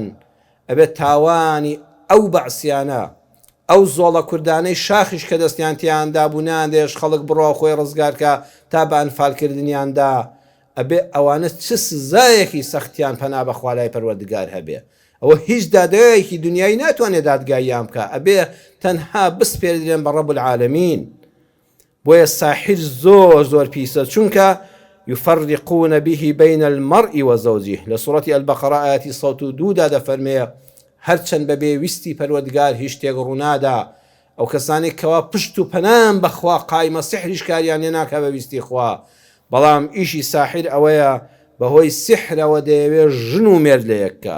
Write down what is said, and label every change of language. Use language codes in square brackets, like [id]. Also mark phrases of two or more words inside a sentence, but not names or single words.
[ckb] ئەبێت تاوانی ئەو بەعسیانە ئەو زۆڵە کوردانەی شاخیش کە دەستیان تیاندا بوونیان دێش خەڵک بڕۆ خۆی ڕزگارکە تا بە ئەنفالکردنیاندا ئەبێ ئەوانە چ سزایەکی سەختیان پەنا بەخوا لای پەروەردگار هەبێ. ئەوە هیچ دادگایەکی دنیای ناتوانێت دادگاییان بکە، ئەبێ تەنها بسپێردرێن بە [ar] ڕەب العالەمین. [ckb] بۆیە ساحر زۆر پیسە چونکە [ar] يفرقون به بين المرء وزوجه [ckb] لە سوڕەتی ئەلبەقەرە ئاەتی 102 دەفەرمێ هەرچەند بەبێ ویستی پەروەردگار هیچ شتێک ڕوونادا. ئەو کەسانێک کەوا پشت و پەنام بەخوا قایمە سحریش کاریان لێ ناکە بە ویستی خوا، بەڵام ئیشی ساحر ئەوەیە بەهۆی سحرەوە دەیەوێ ژن و مێرد لە یەککە.